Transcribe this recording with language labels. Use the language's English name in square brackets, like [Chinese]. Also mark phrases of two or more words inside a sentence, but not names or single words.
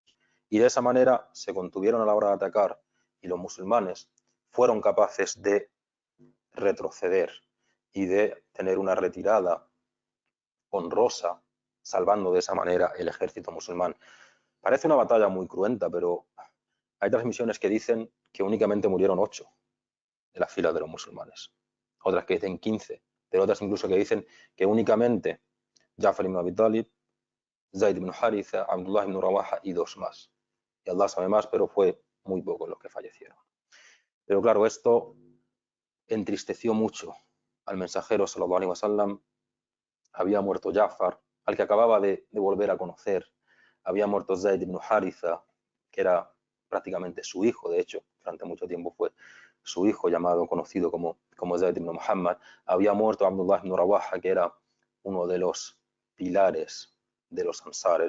[Spanish] Y de esa manera se contuvieron a la hora de atacar y los musulmanes fueron capaces de retroceder y de tener una retirada honrosa, salvando de esa manera el ejército musulmán. Parece una batalla muy cruenta, pero hay transmisiones que dicen que únicamente murieron 8 de las filas de los musulmanes. Otras que dicen 15, pero otras incluso que dicen que únicamente Ja'far ibn Abi Talib, Zayd ibn Haritha, Abdullah ibn Rawaha y 2 más. Y Allah sabe más, pero fue muy pocos los que fallecieron. Pero claro, esto entristeció mucho al mensajero [Arabic] صلى الله عليه وسلم. [Spanish] Había muerto Ja'far, al que acababa de volver a conocer. Había muerto Zayd ibn Haritha, que era prácticamente su hijo, de hecho, durante mucho tiempo fue su hijo, conocido como Zayd ibn Muhammad. Había muerto Abdullah ibn Rawaha, que era uno de los pilares de los Ansar.